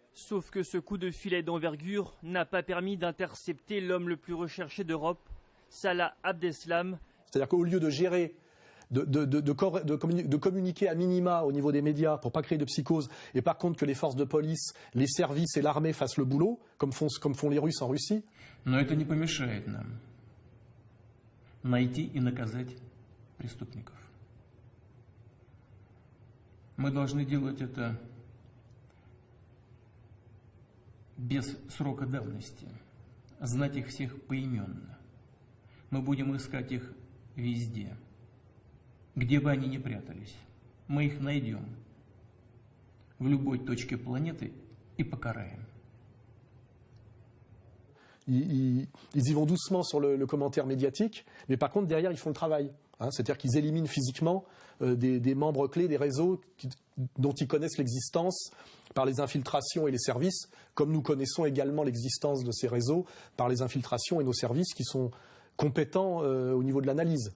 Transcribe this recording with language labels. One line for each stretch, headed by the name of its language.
French: Sauf que ce coup de filet d'envergure n'a pas permis d'intercepter l'homme le plus recherché d'Europe Salah Abdeslam. C'est-à-dire qu'au lieu de gérer, de communiquer à minima au niveau des médias pour pas créer de psychose, et par contre que les forces de police, les services et l'armée fassent le boulot, comme font les Russes en Russie.
Russian: Но это не помешает нам найти и наказать преступников. Мы должны делать это без срока давности, знать их всех поименно. Мы будем искать их везде, где бы они ни прятались. Мы их найдем в любой точке планеты и покараем.
French: Ils y vont doucement sur le commentaire médiatique, mais par contre derrière ils font le travail. C'est-à-dire qu'ils éliminent physiquement des membres clés des réseaux dont ils connaissent l'existence par les infiltrations et les services, comme nous connaissons également l'existence de ces réseaux par les infiltrations et nos services qui sont compétents au niveau de l'analyse.